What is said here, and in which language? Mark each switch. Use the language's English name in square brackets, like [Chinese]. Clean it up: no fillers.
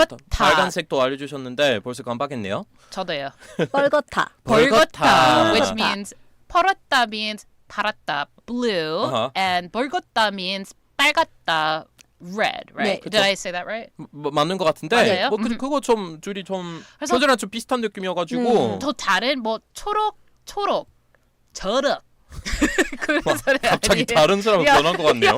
[Korean] 빨간색도 알려주셨는데 벌써 깜빡했네요. 저도요. 뻘겋다. 벌겋다. [English] Which means 펄었다 means 팔았다, blue, Uh-huh. and 벌겋다 means 빨갛다, red, right? Did I say that right? [Korean] 맞는 것 같은데 맞아요? 뭐 그거 좀 둘이 좀 그래서- 표준이랑 좀 비슷한 느낌이어가지고 더 다른 뭐 초록, 저럭. 그런 소리 갑자기 아니에요? 다른 사람 변한 것 같네요,